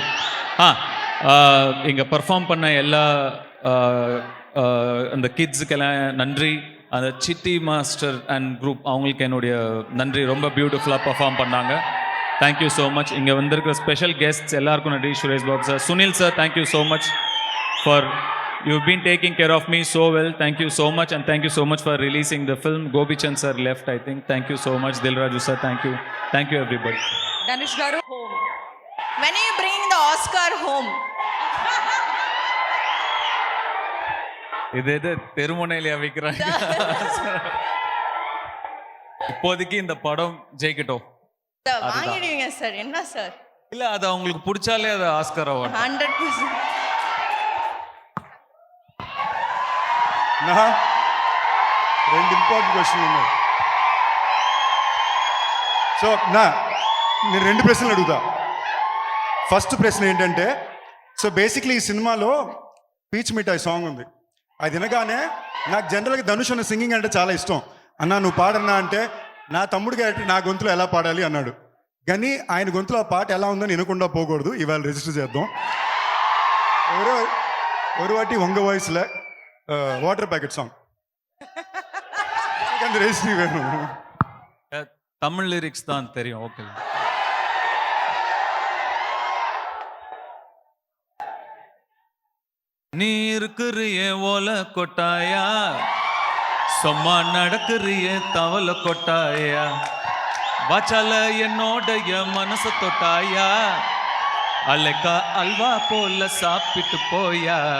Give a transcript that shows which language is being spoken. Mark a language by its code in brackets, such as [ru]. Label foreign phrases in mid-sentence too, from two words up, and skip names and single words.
[ta] இங்கே பர்ஃபார்ம் பண்ண எல்லா அந்த கிட்ஸுக்கெல்லாம் நன்றி. அந்த சிட்டி மாஸ்டர் [en] and group [ta] அவங்களுக்கு என்னுடைய நன்றி. ரொம்ப [en] beautifully perform [ta] பண்ணாங்க. [en] thank you so much. [ta] இங்கே வந்திருக்கிற [en] special guests [ta] எல்லாருக்கும் நன்றி. சுரேஷ் பாபு சார், சுனில் சார், [en] thank you so much for you've been taking care of me so well. Thank you so much, and thank you so much for releasing the film. Gobichand sir left, I think. Thank you so much. Dilraju sir, thank you everybody. Dhanush garu, home. When are you bringing the Oscar home? [ta] இது தெருமுனையில வைக்கிறாங்க. இப்போதைக்கு இந்த படம் ஜெயிக்கட்டும். வாங்கிடுவீங்க சார். என்ன சார்? இல்ல, அது அவங்களுக்கு பிடிச்சாலே அது ஆஸ்கர் அவார்ட். 100%. [te] రెండు [en] important questions [te] ఉన్నాయి. సో నేను 2 ప్రశ్నలు అడుగుతా. ఫస్ట్ ప్రశ్న ఏంటంటే, [en] so basically [te] ఈ సినిమాలో పీచ్ మిఠాయి సాంగ్ ఉంది. అది వినగానే నాకు జనరల్గా ధనుష్ అన్న సింగింగ్ అంటే చాలా ఇష్టం. అన్నా నువ్వు పాడన్నా అంటే నా తమ్ముడిగా నా గొంతులో ఎలా పాడాలి అన్నాడు. కానీ ఆయన గొంతులో ఆ పాట ఎలా ఉందని వినకుండా పోకూడదు. ఇవాళ రిజిస్టర్ చేద్దాం. [ta] ஒரு வாட்டி உங்க வாய்ஸ்ல வாட்டர் பேக்கெட் சாங் அந்த ரெஜிஸ்ட்ரி வேணும். தமிழ் லிரிக்ஸ் தான் தெரியும். ஓகே. நீ இருக்கிறிய ஓலை கொட்டாயா, சும்மா நடக்கிறிய தவளை கொட்டாயா, வாச்சால என்னோடைய மனசு தொட்டாயா, அலைக்கா அல்வா போல சாப்பிட்டு போயா,